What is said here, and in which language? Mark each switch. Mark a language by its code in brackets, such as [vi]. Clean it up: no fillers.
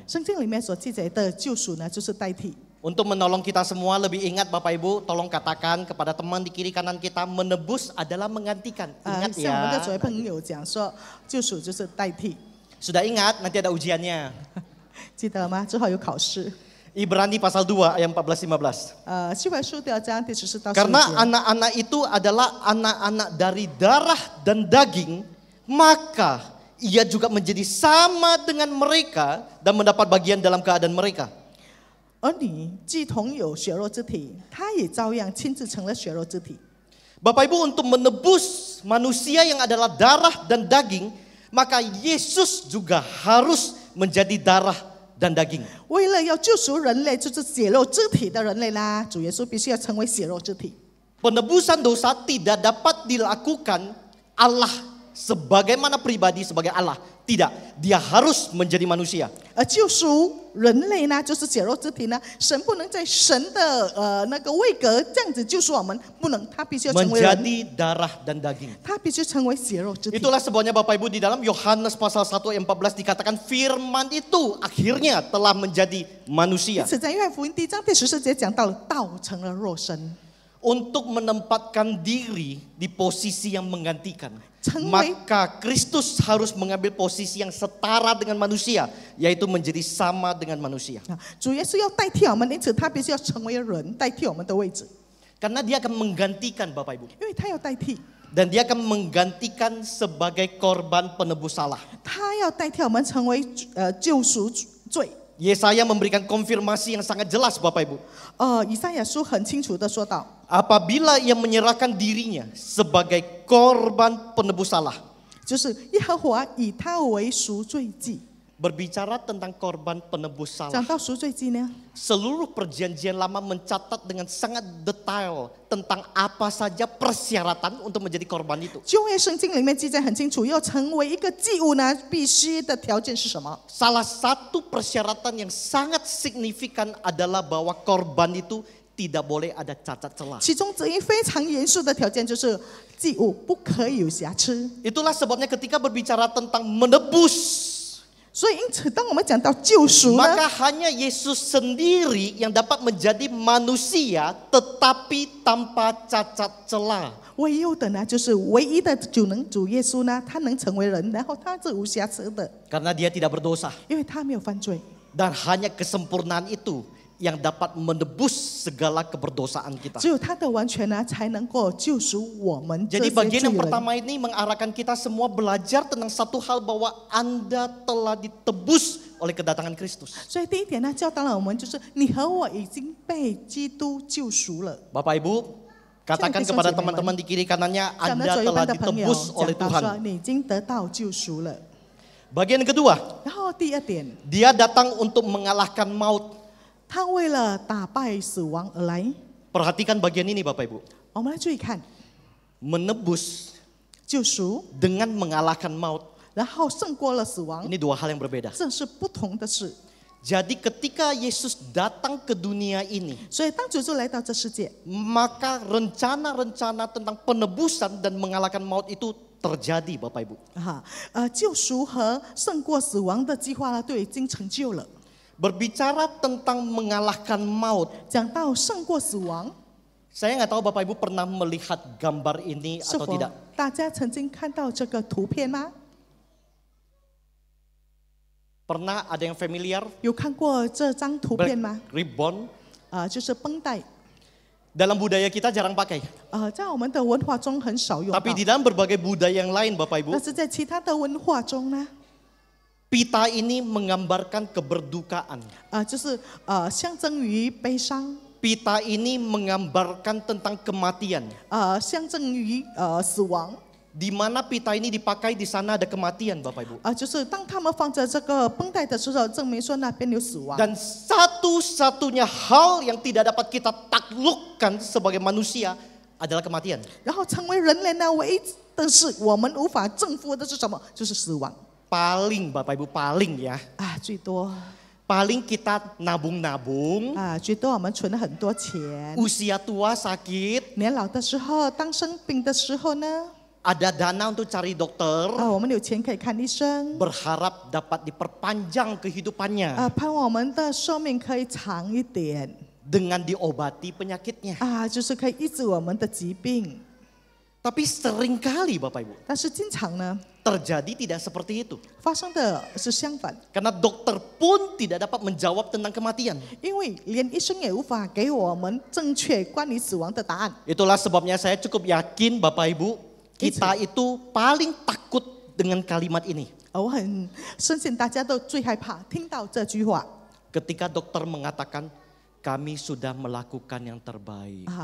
[zh] 圣经里面所记载的救赎呢，就是代替。 [id] Untuk menolong kita semua lebih ingat Bapak Ibu, tolong katakan kepada teman di kiri kanan kita, menebus adalah menggantikan. Ingat [zh] 向我们的 [id] ya. [zh] 所谓朋友讲说，救赎就是代替， [id] Sudah ingat, nanti ada ujiannya. [zh] 记得了吗？之后有考试。 [id] Ibrani pasal 2 ayat 14-15. [zh] 希伯来书2章第14到15 [id] Karena [zh] 节。 [id] anak-anak itu adalah anak-anak dari darah dan daging, maka ia juga menjadi sama dengan mereka dan mendapat bagian dalam keadaan mereka. [zh] 而你既同有血肉之体，他也照样亲自成了血肉之体。 [id] Bapak Ibu, untuk menebus manusia yang adalah darah dan daging, maka Yesus juga harus menjadi darah dan daging. 为了要救赎人类，就是血肉之体的人类啦，主耶稣必须要成为血肉之体。 Penebusan dosa tidak dapat dilakukan Allah sebagaimana pribadi sebagai Allah. Tidak, dia harus menjadi manusia. [zh] 而救赎人类呢，就是血肉之体呢，神不能在神的那个位格这样子救赎我们，不能，他必须要成为人， [id] Menjadi darah dan daging. [zh] 他必须成为血肉之体。 [id] Itulah sebabnya Bapak Ibu di dalam Yohanes pasal 1 ayat 14 dikatakan firman itu akhirnya telah menjadi [zh] 因 [id] manusia. [zh] 此，在约翰福音第1章第14节讲到了，道成了肉身。 [id] Untuk menempatkan diri di posisi yang menggantikan. Cengwei. Maka Kristus harus mengambil posisi yang setara dengan manusia, yaitu menjadi sama dengan manusia. [zh] 主耶稣要代替我们，因此他必须要成为人，代替我们的位置， [id] Karena dia akan menggantikan Bapak Ibu. [zh] 因为他要代替。 [id] Dan dia akan menggantikan sebagai korban penebus salah. [zh] 他要代替我们成为救赎罪。 [id] Yesaya memberikan konfirmasi yang sangat jelas Bapak Ibu. [zh] 以赛亚书很清楚的说到， [id] Apabila ia menyerahkan dirinya sebagai korban penebus salah. [zh] 就是耶和华以他为赎罪祭。 [id] Berbicara tentang korban penebus [zh] 讲 [id] salah. [zh] 到赎罪祭呢， [id] Seluruh perjanjian lama mencatat dengan sangat detail tentang apa saja persyaratan untuk menjadi korban itu. [zh] 旧约圣经里面记载很清楚，要成为一个祭物呢，必须的条件是什么？ [id] Salah satu persyaratan yang sangat signifikan adalah bahwa korban itu tidak boleh ada cacat celah. [zh] 其中之一非常严肃的条件就是祭物不可以有瑕疵。 [id] Itulah sebabnya ketika berbicara tentang menebus, [zh] 所以因此，当我们讲到救赎呢， [id] maka hanya Yesus sendiri yang dapat menjadi manusia tetapi tanpa cacat celah. [zh] 唯有的呢，就是唯一的主耶稣呢，他能成为人，然后他是无瑕疵的， [id] Karena dia tidak berdosa. [zh] 因为他没有犯罪。 [id] Dan hanya kesempurnaan itu yang dapat menebus segala keberdosaan kita. [zh] 只有他的完全呢，才能够救赎我们这 [id] Jadi bagian [zh] 罪 [id] yang [zh] 人。 [id] pertama ini mengarahkan kita semua belajar tentang satu hal bahwa Anda telah ditebus oleh kedatangan Kristus. [zh] 所以第一点呢，教导了我们，就是你和我已经被基督救赎了。 [id] Bapak Ibu, katakan kepada teman-teman di kiri kanannya, [zh] 讲 [id] Anda [zh] 到左右 [id] telah [zh] 边的朋友， [id] ditebus oleh [zh] 讲到说 [id] Tuhan. [zh] 你已经得到救赎了。 [id] Bagian kedua, [zh] 然后第二点， [id] dia datang untuk mengalahkan maut. [zh] 他为了打败死亡而来。 [id] Perhatikan bagian ini Bapak Ibu. [zh] 我们来注意看， [id] Menebus [zh] 救赎， [id] dengan mengalahkan maut. [zh] 然后胜过了死亡， [id] Ini dua hal yang berbeda. [zh] 这是不同的事。 [id] Jadi ketika Yesus datang ke dunia ini, [zh] 所以当主耶稣来到这世界， [id] maka rencana-rencana tentang penebusan dan mengalahkan maut itu terjadi Bapak Ibu. [zh] 救赎和胜过死亡的计划呢，都已经成就了。 [id] Berbicara tentang mengalahkan maut, [zh] 讲到胜过死亡， [id] saya nggak tahu Bapak Ibu pernah melihat gambar ini [zh] 是 [id] atau [zh] 否 [id] tidak. [zh] 大家曾经看到这个图片吗？ [id] Pernah ada yang familiar? [zh] 有看过这张图片吗？ [en] Ribbon. [zh] 就是绷带。 [id] Dalam budaya kita jarang pakai. [zh] 在我们的文化中很少用到。 [id] Tapi di dalam berbagai budaya yang lain Bapak Ibu, [zh] 但是在其他的文化中呢， [id] pita ini menggambarkan keberdukaan. [zh] 就是象征于悲伤， [id] Pita ini menggambarkan tentang kematian. [zh] 象征于死亡。 [id] Di mana pita ini dipakai di sana ada kematian Bapak Ibu. [zh] 就是当他们放着这个绷带的时候，证明说那边有死亡。 [id] Dan satu-satunya hal yang tidak dapat kita taklukkan sebagai manusia adalah kematian. [zh] 然后成为人类呢，唯一的是我们无法征服的是什么？就是死亡。 [id] Paling Bapak Ibu, paling ya. [zh] 最多。 [id] Paling kita nabung-nabung. [zh] 最多我们存了很多钱。 [id] Usia tua sakit. [zh] 年老的时候，当生病的时候呢？ [id] Ada dana untuk cari dokter. [zh] 我们有钱可以看医生。 [id] Berharap dapat diperpanjang kehidupannya. [zh] 盼望我们的寿命可以长一点。 [id] Dengan diobati penyakitnya. [zh] 就是可以医治我们的疾病。 [id] Tapi seringkali Bapak Ibu, [zh] 但是经常呢， [id] terjadi tidak seperti itu. [zh] 发生的是相反。 [id] Karena dokter pun tidak dapat menjawab tentang kematian. [zh] 因为连医生也无法给我们正确关于死亡的答案。 [id] Itulah sebabnya saya cukup yakin Bapak Ibu, kita itu paling takut dengan kalimat ini. [zh] 我很深信大家都最害怕听到这句话。 [id] Ketika dokter mengatakan, kami sudah melakukan yang terbaik.